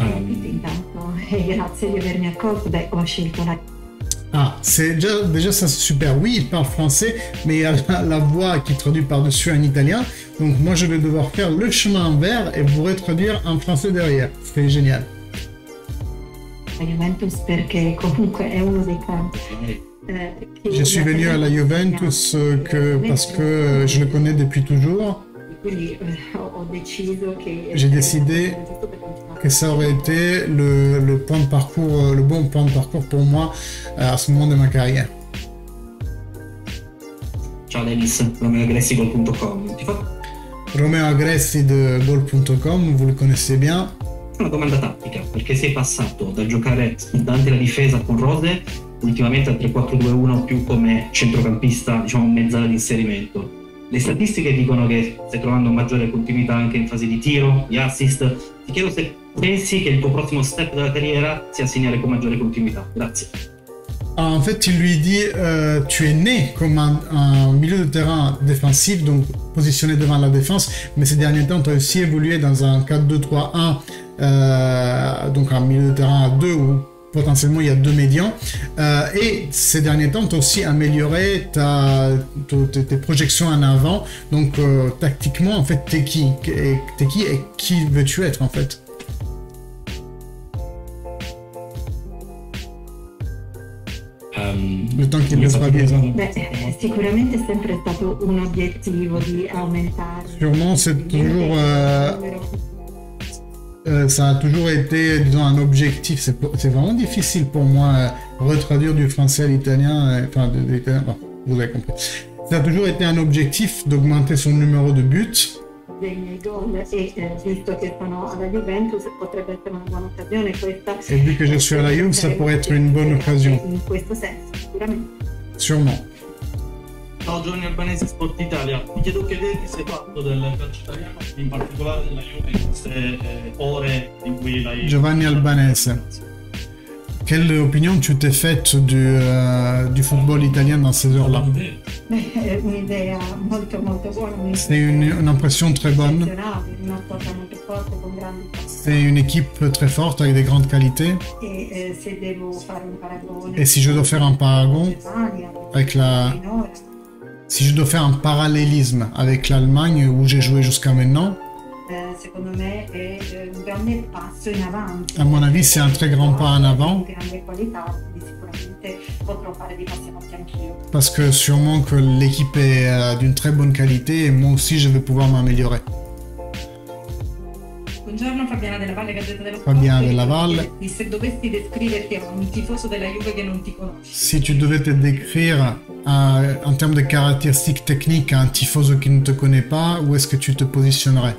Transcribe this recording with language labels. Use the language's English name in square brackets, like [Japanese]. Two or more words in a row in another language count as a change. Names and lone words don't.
[French] Ah, c'est déjà ça c'est super. Oui, il parle français, mais il y a la voix qui traduit par-dessus en italien. Donc moi je vais devoir faire le chemin inverse et vous retraduire en français derrière. C'est génial. [Italian] Juventus perché comunque è uno dei campi. [French] Je suis venu à la Juventus parce que je le connais depuis toujours. J'ai décidé que ça aurait été le point de parcours, le bon point de parcours pour moi à ce moment de ma carrière. [Italian] Ciao Dennis, Romeo Agressi Gol.com. [French] Romeo Agressi de Gol.com, vous le connaissez bien. [Italian] Una domanda tattica, perché sei passato da giocare spuntante la difesa con Rose ultimamente al 3-4-2-1 più come centrocampista, diciamo mezzala di inserimento. Le statistiche dicono che stai trovando maggiore continuità anche in fase di tiro, di assist. Ti chiedo se pensi che il tuo prossimo step della carriera sia segnare con maggiore continuità. Grazie. [French] En fait, il lui dit tu es né comme un milieu de terrain défensif, donc positionné devant la défense, mais ces derniers temps, tu as aussi évolué dans un 4-2-3-1, donc un milieu de terrain à 2 où potentiellement il y a 2 médians. Et ces derniers temps, tu as aussi amélioré tes projections en avant. Donc tactiquement, en fait, t'es qui et qui veux-tu être en fait? Le temps qu'il ne soit bien. [Italian] Sicuramente è sempre stato un obiettivo di aumentare. [French] Sûrement, c'est toujours Ça a toujours été, disons, un objectif. C'est vraiment difficile pour moi retraduire du français à l'italien, enfin de l'italien, bon, vous avez compris. Ça a toujours été un objectif d'augmenter son numéro de buts. [Italian] Dei miei gol e visto che sono alla Juventus potrebbe essere una buona occasione questa. [French] Et vu que je suis à la Juve, ça pourrait être une bonne occasion. [Italian] In questo senso, sicuramente. [French] Sûrement. [Italian] Ciao Giovanni Albanese, Sport Italia. Mi chiedo che idee ti sei fatto del calcio italiano, in particolare della Juve, in queste ore in cui l'hai... Giovanni Albanese. [French] Quelle opinion tu t'es faite du football italien dans ces heures-là? [Italian] È un'idea molto molto buona. [French] C'est une impression très bonne. [Italian] Una squadra molto forte con grandi [French] C'est une équipe très forte avec des grandes qualités. [Italian] e se devo fare un paragone [French] Et si je dois faire un paragon [Italian] Germania, [French] avec la... [Italian] finora, [French] Si je dois faire un parallélisme avec l'Allemagne où j'ai joué jusqu'à maintenant, [Italian] secondo me è un grande passo in avanti. [French] à mon avis, c'est un très grand pas en avant. [Italian] Di grande qualità, quindi sicuramente potrò fare dei passi avanti anch'io. [French] Parce que sûrement que l'équipe est d'une très bonne qualité et moi aussi je vais pouvoir m'améliorer. [Italian] Buongiorno, Fabiana Della Valle, Gazzetta dello Sport. Fabiana Della Valle. Se dovessi descriverti a un tifoso della Juve che non ti conosce, [French] Si tu devais te décrire en termes de caractéristiques techniques à un tifoso qui ne te connaît pas, où est-ce que tu te positionnerais?